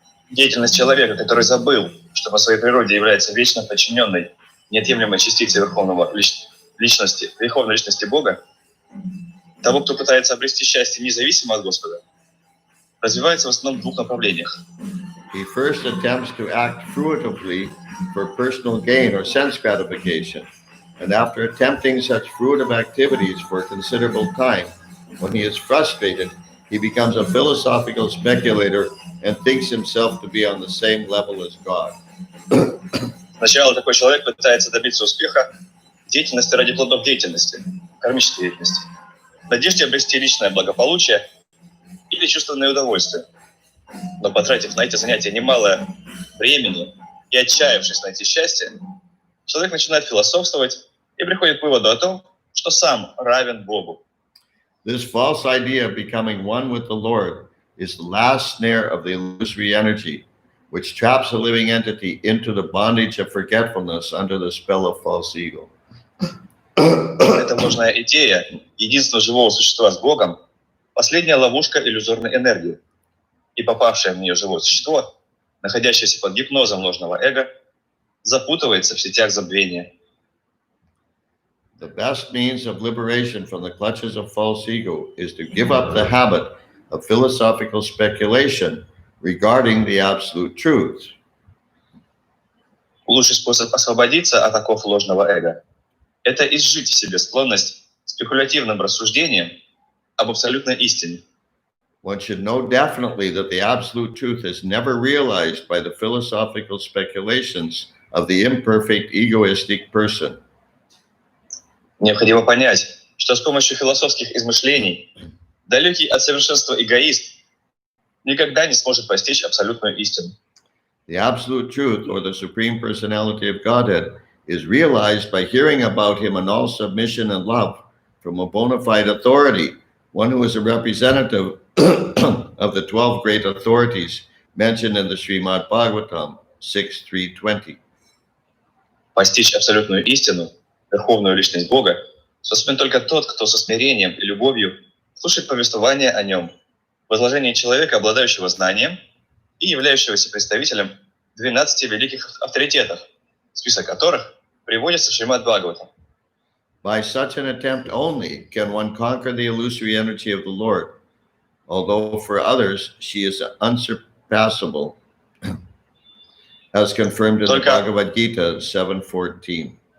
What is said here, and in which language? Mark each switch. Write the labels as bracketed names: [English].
[Russian] Деятельность человека, который забыл, что по своей природе является вечно подчиненной, неотъемлемой частицей верховной личности Бога, того, кто пытается обрести счастье независимо от Господа, развивается в основном в двух направлениях. [English] He first attempts to act fruitively for personal gain or sense gratification, and after attempting such fruitive activities for a considerable time, when he is frustrated, he becomes a philosophical speculator and thinks himself to be on the same level as God. [Russian] Сначала такой человек пытается добиться успеха в деятельности ради плодов деятельности, кармической деятельности, в надежде обрести личное благополучие или чувственное удовольствие. Но потратив на эти занятия немало времени и отчаявшись найти счастье, человек начинает философствовать и приходит к выводу о том, что сам равен Богу. [English] This false idea of becoming one with the Lord is the last snare of the illusory energy, which traps a living entity into the bondage of forgetfulness under the spell of false ego. [Russian] Эта ложная идея единственного живого существа с Богом – последняя ловушка иллюзорной энергии. И попавшее в нее живое существо, находящееся под гипнозом ложного эго, запутывается в сетях забвения. [English] The best means of liberation from the clutches of false ego is to give up the habit of philosophical speculation regarding the absolute truth. [Russian] Лучший способ освободиться от оков ложного эго – это изжить в себе склонность к спекулятивным рассуждениям об абсолютной истине. [English] One should know definitely that the absolute truth is never realized by the philosophical speculations of the imperfect egoistic person. [Russian] Необходимо понять, что с помощью философских измышлений далекий от совершенства эгоист никогда не сможет постичь абсолютную истину. [English] The absolute truth, or the Supreme Personality of Godhead, is realized by hearing about him in all submission and love from a bona fide authority, one who is a representative of the 12 great authorities mentioned in the Srimad Bhagavatam 6.3.20. [Russian] Постичь абсолютную истину, верховную личность Бога, способен только тот, кто со смирением и любовью слушает повествование о нем в изложении человека, обладающего знанием и являющегося представителем 12 великих авторитетов, список которых приводится в Srimad Bhagavatam. [English] By such an attempt only can one conquer the illusory energy of the Lord, although for others she is unsurpassable, as confirmed in the Bhagavad Gita 7.14.